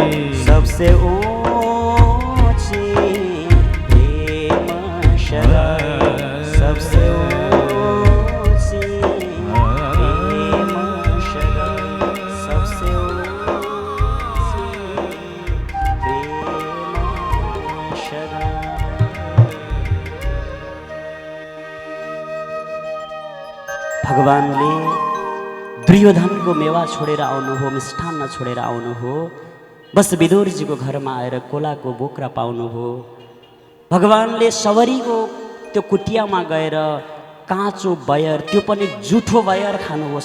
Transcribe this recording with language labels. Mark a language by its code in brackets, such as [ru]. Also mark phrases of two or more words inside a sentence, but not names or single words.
[hi] सबसे ऊंची प्रेम सगाई। सबसे ऊंची प्रेम सगाई। सबसे ऊंची प्रेम सगाई। [ne] भगवानले दुर्योधनको मेवा छोडेर आउनु हो, मिष्ठान्न छोडेर आउनु हो, बस विदुरजीको घरमा आएर कोलाको बोक्रा पाउनु हो। भगवानले सवरीको त्यो कुटियामा गएर काँचो बयर, त्यो पनि जुठो बयर खानु हो।